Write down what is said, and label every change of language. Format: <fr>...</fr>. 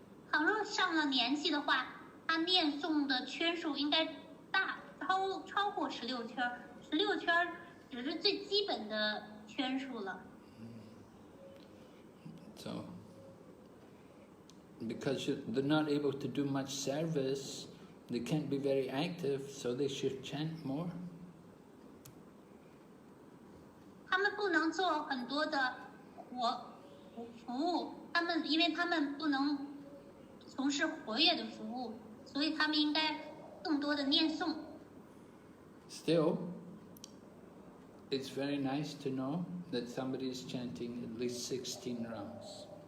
<zh>倘若上了年纪的话，他念诵的圈数应该超过16圈，16圈只是最基本的圈数了。</zh> <en>So, because they're not able to do much service, they can't be very active, so they should chant more.</en> <zh>他们不能做很多的服务，因为他们不能从事活跃的服务，所以他们应该更多的念诵。</zh> <en>Still, it's very nice to know that somebody is chanting at least 16 rounds.</en>